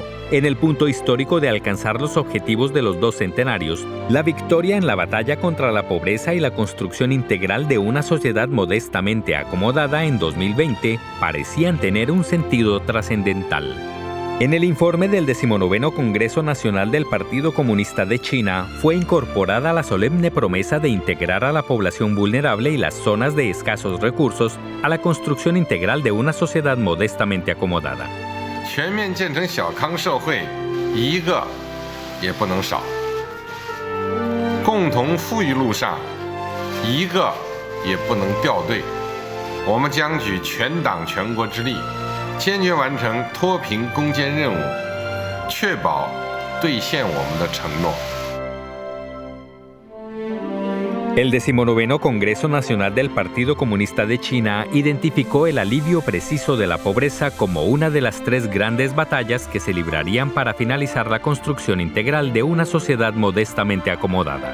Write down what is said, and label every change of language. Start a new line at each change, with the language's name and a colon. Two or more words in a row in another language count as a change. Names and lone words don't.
Spanish: En el punto histórico de alcanzar los objetivos de los 2 centenarios, la victoria en la batalla contra la pobreza y la construcción integral de una sociedad modestamente acomodada en 2020 parecían tener un sentido trascendental. En el informe del 19º Congreso Nacional del Partido Comunista de China fue incorporada la solemne promesa de integrar a la población vulnerable y las zonas de escasos recursos a la construcción integral de una sociedad modestamente acomodada.
Chinese: 全面建成小康社会，一个也不能少。共同富裕路上，一个也不能掉队。我们将举全党全国之力，坚决完成脱贫攻坚任务，确保兑现我们的承诺。
Spanish: El 19º Congreso Nacional del Partido Comunista de China identificó el alivio preciso de la pobreza como una de las 3 grandes batallas que se librarían para finalizar la construcción integral de una sociedad modestamente acomodada.